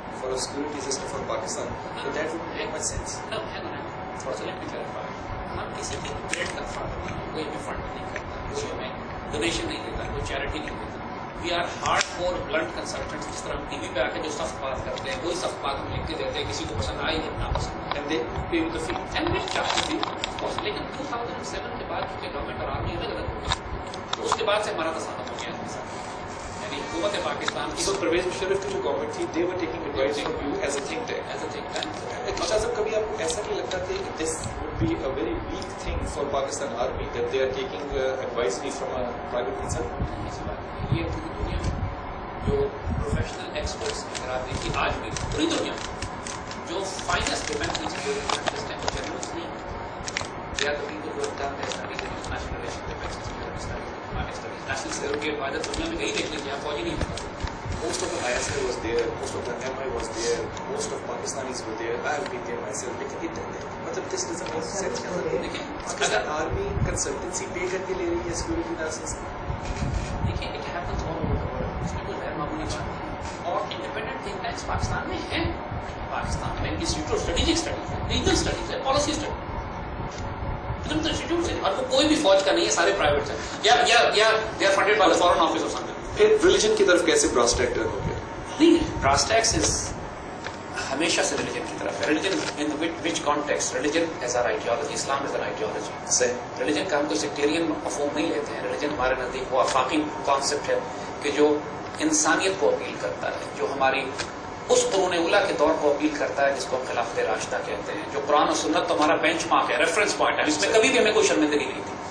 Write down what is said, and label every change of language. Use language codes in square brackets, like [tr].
[en] for a security system for Pakistan, so that would make much sense. No, hang on. [ur] تھوڑا سا [en] let me clarify. [ur] ہم کسی کی trade کا fund نہیں، کوئی بھی فنڈ نہیں کرتا، کوئی ہمیں ڈونیشن نہیں دیتا، کوئی چیریٹی نہیں دیتا. [en] We are hard core blunt consultants. [ur] جس طرح ہم ٹی وی پہ آ کے جو سخت بات کرتے ہیں وہی سخت بات ہم لکھ کے دیتے ہیں، کسی کو پسند آئی یا نہ پسند. [en] And they pay with the fee. And we charge [ur] بھی لیکن 2007 کے بعد کیونکہ گورنمنٹ اور آرمی الگ الگ ہو گئی تو اس کے بعد سے ہمارا تصادم ہو گیا ان کے ساتھ. یعنی حکومت پاکستان کی [en] So Pervez Musharraf [ur] کی جو گورنمنٹ تھی, [en] they were taking advice from you as a think tank. As a think tank. Shah صاحب, [ur] کبھی آپ کو ایسا نہیں لگتا کہ [en] this would be a very weak thing for Pakistan Army that they are taking advice from a private concern? [ur] ایسی بات نہیں. یہ پوری دنیا میں جو پروفیشنل ایکسپرٹس اگر آپ دیکھیے آج بھی پوری دنیا میں جو فائنسٹ ڈیفینس سیکورٹی سائنٹسٹ ہیں وہ جنرلس نہیں ہیں. [en] They are the people who have done their studies in international relation, defence security studies, economic studies. [ur] National security advisor دنیا میں کہیں دیکھ لیجیے آپ فوجی نہیں ہوتا. [en] Most of the ISI was there, most of the MI was there, most of Pakistanis were there. I have been there myself. But this doesn't make sense. Pakistan Army consultancy pay [ur] کر کے لے رہی ہے [en] security analysis. [ur] دیکھیے [en] It happens all over the world. [ur] اس میں کوئی غیر معمولی بات نہیں. اور انڈیپینڈنٹ تھنک ٹینکس پاکستان میں ہیں. پاکستان میں انسٹیٹیوٹ آف اسٹریٹجک اسٹڈیز ہے، ریجنل اسٹڈیز ہے، پالیسی اسٹڈی انسٹیٹیوٹ ہے. اور وہ کوئی بھی فوج کا نہیں ہے، سارے پرائیویٹ ہیں یا [en] They are funded by the foreign office اور something. [ur] پھر ریلیجن کی طرف کیسے براس ٹیک ٹرن ہو گیا؟ نہیں، براس ٹیکس از ہمیشہ سے ریلیجن کی طرف ہے. [en] Religion in which context? Religion is or ideology. Islam is an ideology. [ur] صحیح. ریلیجن کا ہم کوئی سیکٹیرین مفہوم نہیں لیتے ہیں. ریلیجن ہمارے نزدیک وہ آفاقی کانسیپٹ ہے کہ جو انسانیت کو اپیل کرتا ہے، جو ہماری اس قرون اولیٰ کے دور کو اپیل کرتا ہے جس کو ہم خلافت راشدہ کہتے ہیں. جو قرآن و سنت تو ہمارا بینچ مارک ہے، ریفرنس پوائنٹ ہے، اس میں کبھی بھی ہمیں کوئی شرمندگی نہیں تھی.